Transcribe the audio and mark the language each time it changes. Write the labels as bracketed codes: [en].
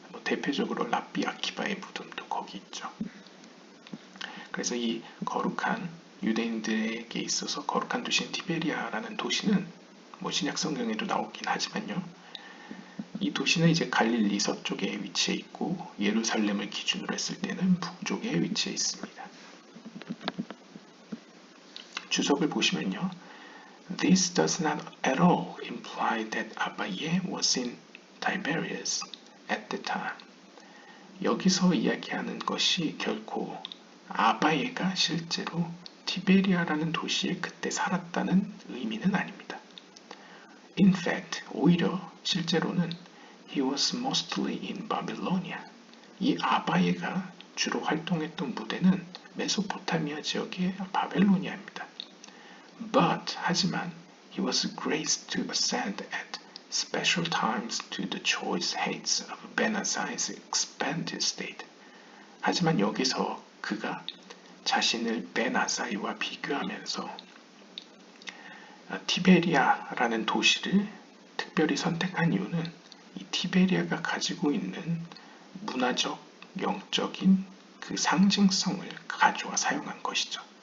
[ko] 대표적으로 랍비 아키바의 무덤도 거기 있죠. 그래서 이 거룩한 유대인들에게 있어서 거룩한 도시인 티베리아라는 도시는 신약 성경에도 나오긴 하지만요. 이 도시는 이제 갈릴리 서쪽에 위치해 있고 예루살렘을 기준으로 했을 때는 북쪽에 위치해 있습니다. 주석을 보시면요. [en] This does not at all imply that Abaye was in Tiberias at the time. [ko] 여기서 이야기하는 것이 결코 아바예가 실제로 티베리아라는 도시에 그때 살았다는 의미는 아닙니다. [en] In fact, [ko] 오히려 실제로는 [en] he was mostly in Babylonia. [ko] 이 아바예가 주로 활동했던 무대는 메소포타미아 지역의 바벨로니아입니다. [en] But [ko] 하지만 [en] he was graced to ascend at special times to the choice heights of Benazai's expanded state. [ko] 하지만 여기서 그가 자신을 베나사이와 비교하면서 티베리아라는 도시를 특별히 선택한 이유는 이 티베리아가 가지고 있는 문화적, 영적인 그 상징성을 가져와 사용한 것이죠.